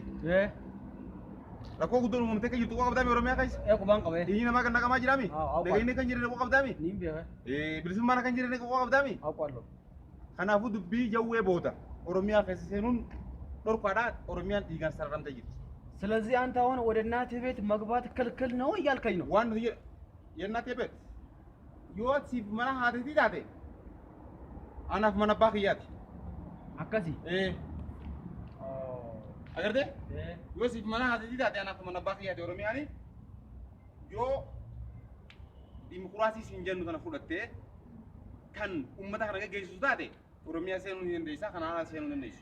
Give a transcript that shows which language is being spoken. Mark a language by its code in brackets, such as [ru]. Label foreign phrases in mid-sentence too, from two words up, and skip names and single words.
[om] Rakkoo guddoon uumamtee kan jirtu waa qabdaami Oromiyaa keessa. Qubaan qabee. Dhiigni namaa kan naqamaa jiraami. Dhageenyi kan jiran waa qabdaami. Niin beeka. Bilisummaan kan jiran waa qabdaami. Awqaallo. Kanaafuu dubbii jawwee booda Oromiyaa keessa seenuun dhorkaadhaa Oromiyaan dhiigaan sararamtee jirti. [am] ስለዚህ አንተ አሁን ወደ እናቴ ቤት መግባት ክልክል ነው እያልከኝ ነው? [om] Waan nuti yennaatee beektu yoo siif mana haateetii taate anaaf mana abbaa kiyyaati. akkasi. Agartee? Yoo siif mana haateetii taate anaaf mana abbaa kiyyaati Oromiyaani yoo dimokiraasii siin jennu kana fudhattee kan uummata kana gaggeessisu taate Oromiyaa seenuu ni dandeessa kana haala seenuu ni dandeessu.